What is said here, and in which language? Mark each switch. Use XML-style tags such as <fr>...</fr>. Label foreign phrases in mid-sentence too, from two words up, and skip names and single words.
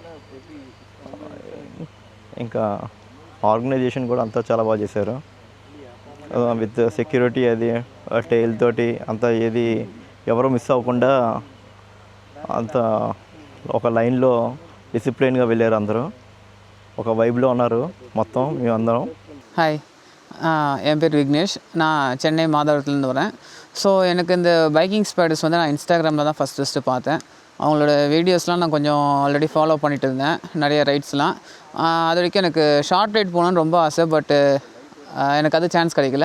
<te>ఇంకా ఆర్గనైజేషన్ కూడా అంతా చాలా బాగా చేశారు.</te> <en>with security</en> <te>అది టైల్ తోటి అంతా ఏది ఎవరో మిస్ అవ్వకుండా అంత ఒక లైన్లో డిసిప్లిన్గా వెళ్ళారు. అందరూ ఒక వైబ్లో ఉన్నారు మొత్తం మేమందరం.</te> <ta>ஹாய், என் பேர் விக்னேஷ். நான் சென்னை மாதவரத்துலேருந்து வரேன். ஸோ எனக்கு இந்த பைக்கிங் ஸ்பைடர்ஸ் வந்து நான் இன்ஸ்டாகிராமில் தான் ஃபஸ்ட்டு பார்த்தேன். அவங்களோட வீடியோஸ்லாம் நான் கொஞ்சம்</ta> <en>already follow</en> <ta>பண்ணிட்டு இருந்தேன், நிறைய ரைட்ஸ்லாம். அது வரைக்கும் எனக்கு</ta> <en>short ride</en> <ta>போகணுன்னு ரொம்ப ஆசை, பட்டு எனக்கு அது சான்ஸ் கிடைக்கல.</ta>